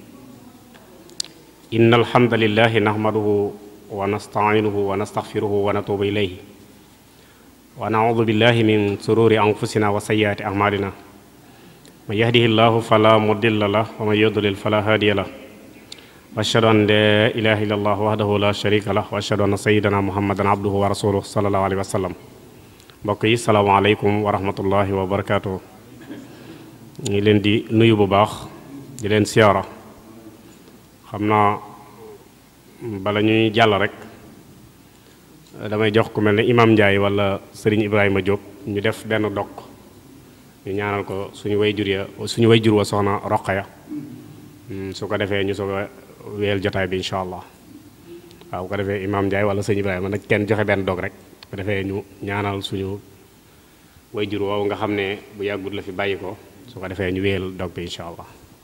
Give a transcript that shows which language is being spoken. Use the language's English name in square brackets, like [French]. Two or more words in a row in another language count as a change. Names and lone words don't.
[Arabic] إن الحمد لله نحمده ونستعينه ونستغفره ونتوب إليه ونعوذ بالله من شرور أنفسنا وسيئات أعمالنا من يهده الله فلا مضل له ومن يضلل فلا هادي له وأشهد أن لا إله إلا الله وحده لا شريك له وأشهد أن سيدنا محمدا عبده ورسوله صلى الله عليه وسلم mbokk [Wolof] yi [Arabic] السلام عليكم ورحمة الله وبركاته [Wolof] ñu leen di nuyu bu baax di leen siyaara xam naa bala ñuy jàll rek damay jox ku mel ne Imam Ndiaye wala Serigne Ibrahima Diop ñu def benn dog ñu ñaanal ko suñu wayjur wa soxna Roqaya su ko defee ñu soog a wéyal jotaay bi [Arabic] إن شاء الله [Wolof] waaw bu ko defee Imam Ndiaye wala Serigne Ibrahima nag kenn joxe benn dog rek su ko defee ñu ñaanal suñu wayjur woowu nga xam ne bu yàggut la fi bàyyi ko su ko defee ñu wéyal dog bi [Arabic] إن شاء الله.